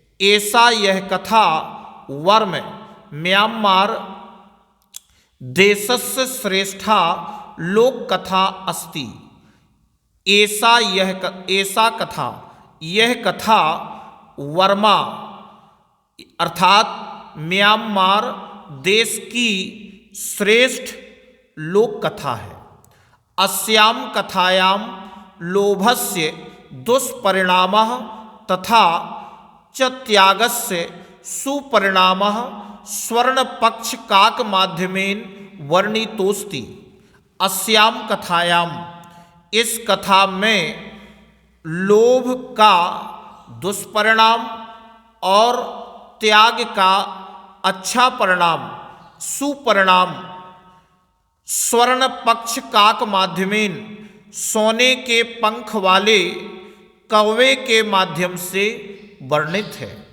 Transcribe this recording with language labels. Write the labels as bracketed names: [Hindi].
[Hindi] ऐसा यह [Sanskrit] कथा वर्म म्यांमार देशस्य श्रेष्ठा लोक कथा अस्ति। [Hindi] ऐसा कथा, यह कथा वर्मा अर्थात म्यांमार देश की श्रेष्ठ लोक कथा है। [Sanskrit] अस्याम कथायां लोभस्य दुष्परिणामः तथा च त्यागस्य सुपरिणामः स्वर्णपक्ष काक माध्यमेन वर्णितोस्ति। अस्याम कथायाम, [Hindi] इस कथा में लोभ का दुष्परिणाम और त्याग का अच्छा परिणाम, सुपरिणाम [Sanskrit] स्वर्ण पक्ष काक माध्यमेन, [Hindi] सोने के पंख वाले कौवे के माध्यम से वर्णित है।